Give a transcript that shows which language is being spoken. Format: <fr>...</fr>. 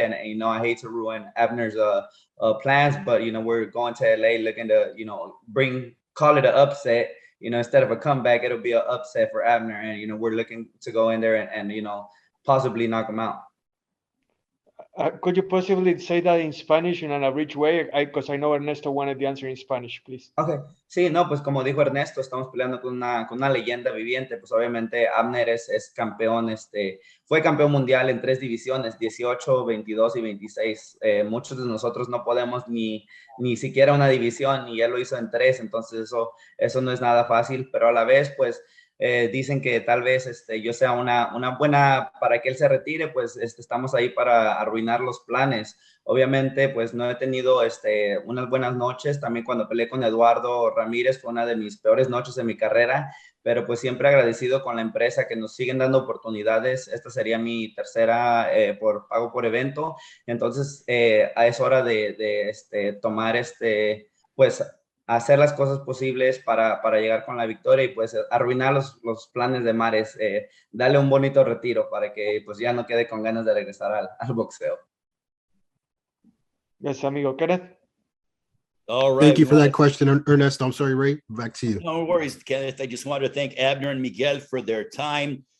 <en>And I hate to ruin Abner's plans, but we're going to LA looking to call it an upset. Instead of a comeback, it'll be an upset for Abner. And we're looking to go in there and possibly knock him out. Could you possibly say that in Spanish in an abridged way? Because I know Ernesto wanted the answer in Spanish, please. Okay.</en> <es>Sí, no, pues como dijo Ernesto, estamos peleando con una leyenda viviente. Pues obviamente Abner es campeón, fue campeón mundial en 3 divisiones, 18, 22 y 26. Muchos de nosotros no podemos ni siquiera una división, y él lo hizo en 3, entonces eso no es nada fácil, pero a la vez, pues, dicen que tal vez yo sea una buena para que él se retire, pues estamos ahí para arruinar los planes. Obviamente, pues no he tenido unas buenas noches. También cuando peleé con Eduardo Ramirez fue una de mis peores noches de mi carrera, pero pues siempre agradecido con la empresa que nos siguen dando oportunidades. Esta sería mi 3ª por pago por evento. Entonces, es hora de tomar pues hacer las cosas posibles para llegar con la victoria y pues arruinar los planes de Mares, darle un bonito retiro para que pues ya no quede con ganas de regresar al boxeo.</es> <en>Yes, amigo. Kenneth? All right. Thank you for that question, Ernesto. I'm sorry, Ray. Back to you. No worries, Kenneth. I just wanted to thank Abner and Miguel for their time.</en>